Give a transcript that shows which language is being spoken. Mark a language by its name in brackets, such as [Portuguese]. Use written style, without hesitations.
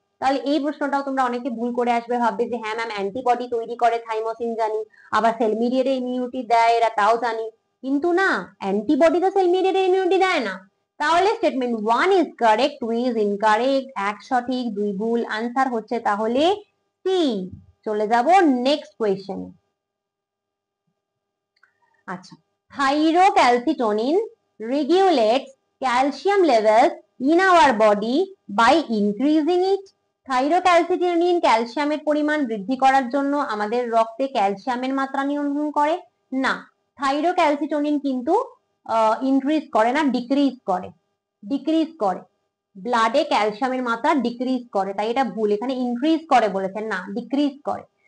[Bangla] তাহলে এই প্রশ্নটাও তোমরা অনেকে ভুল করে আসবে, ভাববে যে হ্যাঁ ম্যাম অ্যান্টিবডি তৈরি করে থাইমোসিন জানি, আবার সেল মিডিয়েটেড ইমিউনিটি দেয় এরা তাও জানি, কিন্তু না, অ্যান্টিবডি তো সেল মিডিয়েটেড ইমিউনিটি দেয় না। তাহলে [English] statement 1 is correct, 2 is incorrect, [Bangla] এক সঠিক 2 ভুল, আনসার হচ্ছে তাহলে সি। চলে যাব নেক্সট কোয়েশ্চেন। [English] আচ্ছা, thyrocalcitonin regulates calcium levels in our body by increasing it. [Bangla] থাইরোক্যালসিটোনিন ক্যালসিয়ামের পরিমাণ বৃদ্ধি করার জন্য আমাদের রক্তে ক্যালসিয়ামের মাত্রা নিয়ন্ত্রণ করে না। থাইরোক্যালসিটোনিন কিন্তু ইনক্রিজ করে না, ডিক্রিজ করে, ডিক্রিজ করে, ব্লাডে ক্যালসিয়ামের মাত্রা ডিক্রিজ করে, তাই এটা ভুল, এখানে ইনক্রিজ করে বলেছেন, না ডিক্রিজ করে।